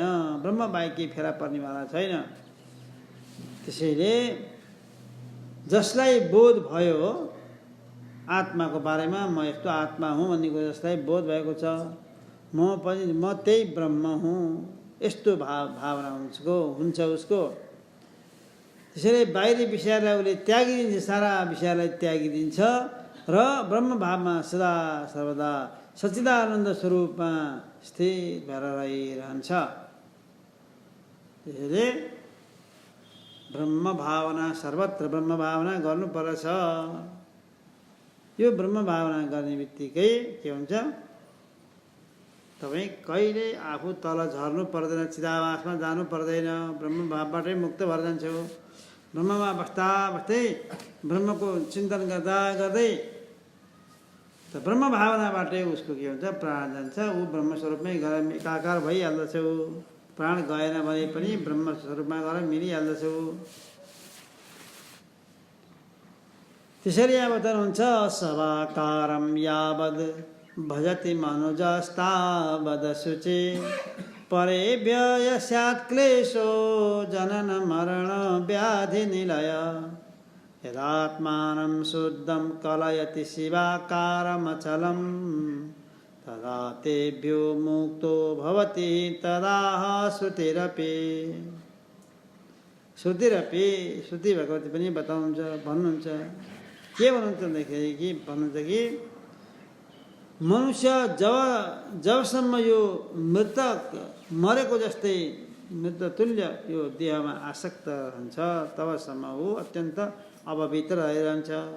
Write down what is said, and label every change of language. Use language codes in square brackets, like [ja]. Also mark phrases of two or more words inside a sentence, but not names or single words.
[ne] ब्रह्म बाहेक केही फेरा पर्नेवाला छैन। त्यसैले जसलाई बोध भयो आत्माको बारेमा, म यस्तो आत्मा हुँ भन्ने कुरो जसलाई बोध भएको छ, म त्यही ब्रह्म हुँ, यस्तो भावना हुन्छ उसको। त्यसैले बाहिरी विषयलाई उसले त्यागिदिन्छ, सारा विषयलाई त्यागिदिन्छ र ब्रह्म भावमा सदा सर्वदा सच्चिदानन्द स्वरूपमा स्थिर भएर रहिरहन्छ। त्यसैले ब्रह्म भावना, सर्वत्र ब्रह्म भावना गर्नुपर्छ। यो ब्रह्म भावना गर्ने बित्तिकै के हुन्छ? तपाईँ कहिले आफू तल झर्नु पर्दैन, चिदाभासमा जानु पर्दैन, ब्रह्म भावबाटै मुक्त भएर जान्छौ। ब्रह्ममा बस्दा बस्दै, ब्रह्मको चिन्तन गर्दा गर्दै त ब्रह्म भावनाबाटै उसको के हुन्छ? प्राण जान्छ। ऊ ब्रह्मस्वरूपमै गएर एकाकार भइहाल्दछ। प्राण गएन भने पनि ब्रह्मस्वरूपमा गएर मिलिहाल्दछ। त्यसरी यहाँ बताउनुहुन्छ [sa] सवाकारं यावद् भजति मनुजस्तावद् शुचि परेभ्य यस्यात् क्लेशो जनन मरण व्याधि निलय यदात्मानं शुद्धं कलयति शिवाकारमचलं तदा तेभ्यो मुक्तो भवति तदाह श्रुतिरपि [ne] श्रुति भगवती पनि बताउनुहुन्छ भन्नुहुन्छ के भन्नुहुन्छ भन्दाखेरि कि भन्नुहुन्छ कि मनुष्य जबसम्म यो मृतक मरेको जस्तै मृततुल्य यो देहमा आसक्त हुन्छ तबसम्म ऊ अत्यन्त अपवित्र रहिरहन्छ।